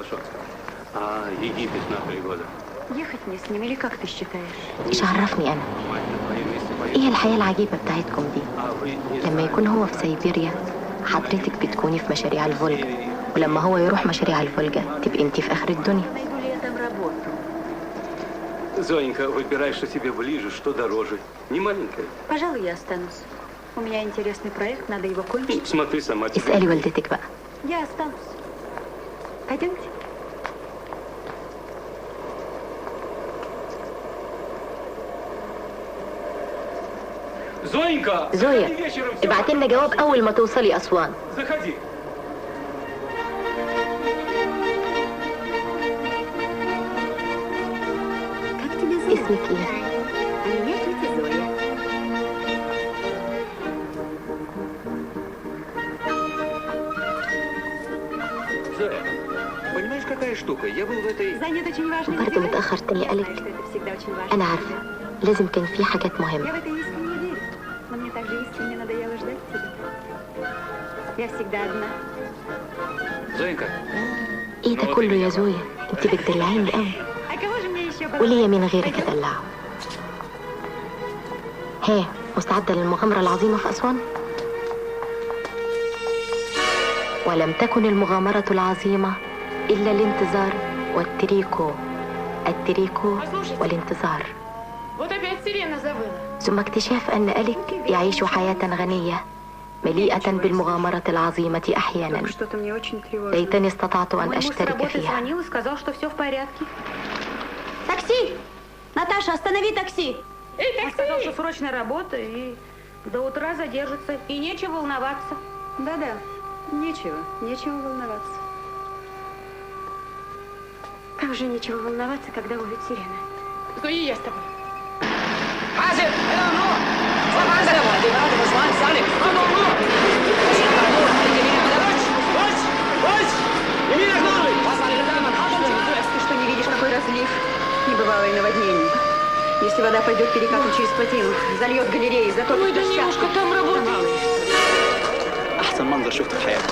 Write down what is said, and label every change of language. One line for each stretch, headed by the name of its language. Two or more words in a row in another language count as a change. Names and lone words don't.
Arabic: ايش عرفني انا؟ ايه الحياة العجيبة بتاعتكم دي؟ لما يكون هو في سيبيريا حضرتك بتكوني في мashariع الفولجا، ولما هو يروح مشاريع الفولجا تبقي انت في اخر الدنيا.
Russian: Зоенька, выбирай, что тебе ближе, что дороже. Не маленькая. Пожалуй, я останусь. У меня интересный проект, надо его кончить. Смотри сама.
Arabic: اسألي والدتك بقى.
Russian: Я останусь. Пойдемте. Зоенька!
Arabic: زويا ابعتي لنا جواب أول ما توصلي أسوان.
Russian: Заходи.
Arabic: اسمك ايه؟
Russian: Меня тетя Зоя. Зоя, понимаешь, какая штука? Я был в этой... Занят очень важным
Arabic: برضه
Russian: делом.
Arabic: متأخر تاني قالك.
Russian: Это всегда очень важно.
Arabic: أنا عارفة لازم كان في حاجات
Russian: Я в
Arabic: مهمة.
Russian: это искренне верю. Но мне также искренне надоело ждать тебя. Я всегда одна. Зоенька,
Arabic: ايه ده كله يا زويا؟ انت بتدلعيني قوي.
Russian: А кого же мне еще
Arabic: وليا مين غيرك ادلعه؟ ها مستعدة للمغامرة العظيمة في أسوان؟ ولم تكن المغامرة العظيمة إلا الانتظار والتريكو. التريكو والانتظار. ثم اكتشاف أن أليك يعيش حياة غنية مليئة بالمغامرة العظيمة أحيانا. ليتني استطعت أن أشترك فيها.
Russian: Такси! Наташа, останови такси! Он сказал, что срочная работа и до утра задержится. И нечего волноваться. Да-да, нечего волноваться. Как же нечего волноваться, когда воет сирена? Зои, я с тобой.
Arabic: حاسب هنا ممنوع. صف عنزل يا ابو هدي يا باشمهندس سالم. ممنوع.
Russian: Вась! Емеля Гнарвик! Ты что, не видишь, какой разлив? Небывалое наводнение. Если вода пойдет перекатом через плотину, зальет галереи, затопит Ой, Данилушка, там работает.
Arabic: احسن منظر شفته في حياتي.